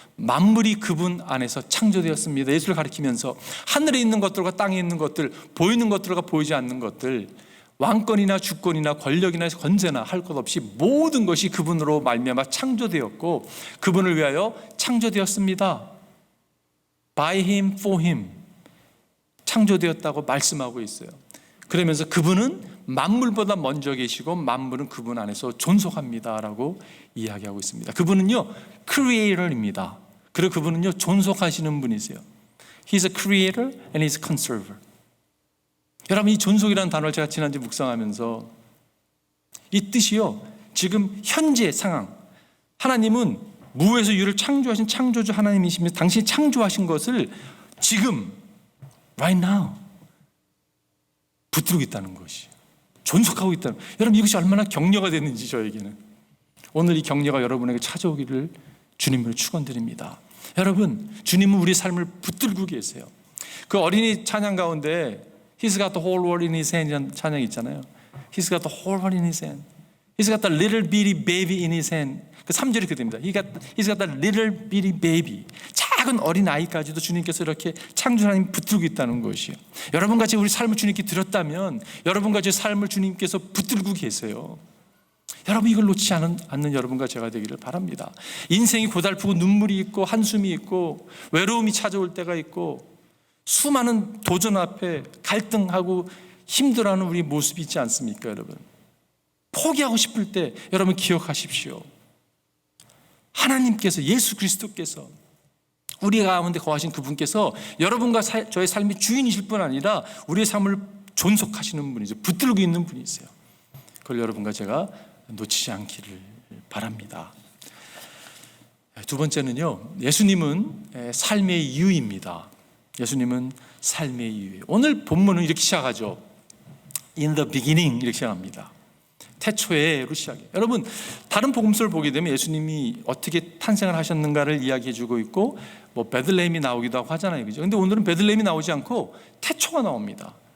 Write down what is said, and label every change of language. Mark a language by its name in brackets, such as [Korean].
[Korean] 만물이 그분 안에서 창조되었습니다. 예수를 가리키면서 하늘에 있는 것들과 땅에 있는 것들, 보이는 것들과 보이지 않는 것들, 왕권이나 주권이나 권력이나 권세나 할 것 없이 모든 것이 그분으로 말미암아 창조되었고 그분을 위하여 창조되었습니다. [English] By him, for him [Korean] 창조되었다고 말씀하고 있어요. 그러면서 그분은 만물보다 먼저 계시고 만물은 그분 안에서 존속합니다라고 이야기하고 있습니다. 그분은요, 크리에이터입니다. 그리고 그분은요, 존속하시는 분이세요. [English] He's a creator and he's a conserver. [Korean] 여러분, 이 존속이라는 단어를 제가 지난주에 묵상하면서 이 뜻이요, 지금 현재 상황, 하나님은 무에서 유를 창조하신 창조주 하나님이시면서 당신이 창조하신 것을 지금 [English] right now [Korean] 붙들고 있다는 것이, 존속하고 있다는, 여러분 이것이 얼마나 격려가 됐는지 저에게는 오늘 이 격려가 여러분에게 찾아오기를 주님으로 축원드립니다. 여러분, 주님은 우리 삶을 붙들고 계세요. 그 어린이 찬양 가운데 [English] He's got the whole world in his hand [Korean] 이라는 찬양이 있잖아요. [English] He's got the whole world in his hand. He's got the little bitty baby in his hand. [Korean] 그 3절이 그렇게 됩니다. [English] He's got the little bitty baby. [Korean] 작은 어린 아이까지도 주님께서 이렇게 창조주 하나님 붙들고 있다는 것이에요. 여러분같이 우리 삶을 주님께 드렸다면 여러분같이 삶을 주님께서 붙들고 계세요. 여러분 이걸 놓치지 않는 여러분과 제가 되기를 바랍니다. 인생이 고달프고 눈물이 있고 한숨이 있고 외로움이 찾아올 때가 있고 수많은 도전 앞에 갈등하고 힘들어하는 우리 모습이 있지 않습니까, 여러분? 포기하고 싶을 때 여러분 기억하십시오. 하나님께서, 예수 그리스도께서, 우리 가운데 거하신 그분께서 여러분과 저의 삶의 주인이실 뿐 아니라 우리의 삶을 존속하시는 분이죠. 붙들고 있는 분이세요. 그걸 여러분과 제가 놓치지 않기를 바랍니다. 두 번째는요, 예수님은 삶의 이유입니다. 예수님은 삶의 이유예요. 오늘 본문은 이렇게 시작하죠. [English] In the beginning [Korean] 이렇게 시작합니다. 태초에로 시작해요. 여러분 다른 복음서를 보게 되면 예수님이 어떻게 탄생을 하셨는가를 이야기해주고 있고 뭐 베들레헴이 나오기도 하고 하잖아요, 그죠? 근데 오늘은 베들레헴이 나오지 않고 태초가 나옵니다.